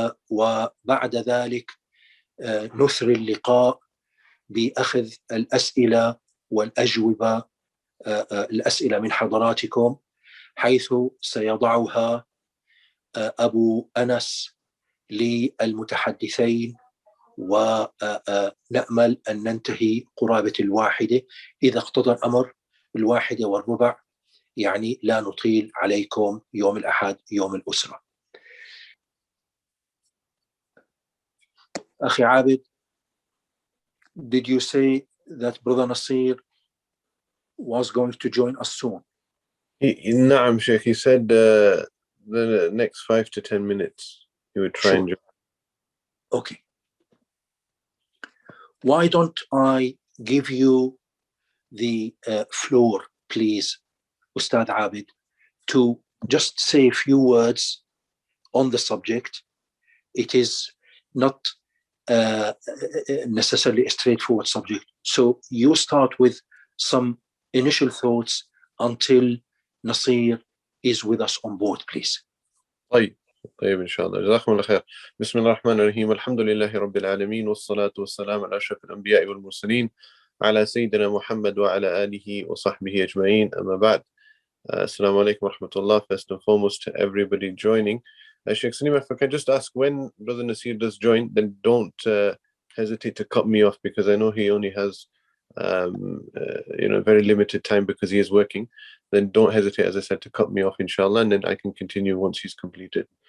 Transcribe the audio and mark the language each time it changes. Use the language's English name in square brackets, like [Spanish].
[Arabic] وبعد ذلك نثري اللقاء بأخذ الأسئلة والأجوبة، الأسئلة من حضراتكم، حيث سيضعها أبو أنس للمتحدثين، ونأمل أن ننتهي قرابة 1:00 إذا اقتضى الأمر، 1:15، يعني لا نطيل عليكم يوم الأحد يوم الأسرة. أخي عابد, [English] did you say that Brother Nasir was going to join us soon? [Arabic] نعم [English] Sheikh, he said the next 5 to 10 minutes he would try and join. Okay. Why don't I give you the floor, please, Ustad Abid, to just say a few words on the subject. It is not necessarily a straightforward subject. So you start with some initial thoughts until Nasir is with us on board, please. [Arabic] طيب إن شاء الله. جزاكم الله خير. بسم الله الرحمن الرحيم. الحمد لله رب العالمين، والصلاة والسلام على أشرف الأنبياء والمرسلين، على سيدنا محمد وعلى آله وصحبه أجمعين. أما بعد. Assalamu alaikum wa rahmatullah. [English] First and foremost to everybody joining. Sheikh Salim, if I can just ask, when Brother Nasir does join, then don't hesitate to cut me off, because I know he only has very limited time because he is working, then don't hesitate, as I said, to cut me off, inshallah, and then I can continue once he's completed.